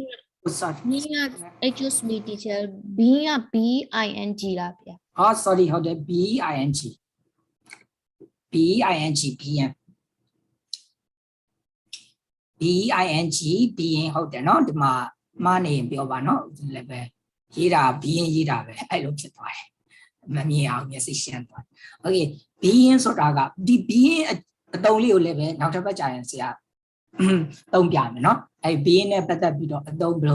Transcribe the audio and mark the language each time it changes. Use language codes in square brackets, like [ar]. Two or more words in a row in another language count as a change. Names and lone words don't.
[en] excuse me teacher being a B-I-N-G လားဗျာ [my] sorry ဟုတ်တယ် B-I-N-G B-I-N-G B-N B-I-N-G B-N ဟုတ်တယ်နော်ဒီမှာမှားနေရင်ပြောပါနော်ဒီလည်းပဲရေးတာ B-N ရေးတာပဲအဲ့လိုဖြစ်သွားတယ်မမြင်အောင်မျက်စိရှင်းသွား Okay B-N ဆိုတာကဒီ B-N အတုံးလေးကိုလည်းပဲနောက်တစ်ပတ်ကြာရင်ဆရာသုံးပြမယ်နော်အဲ့ B-N နဲ့ပတ်သက်ပြီးတော့အတုံးဘယ်လို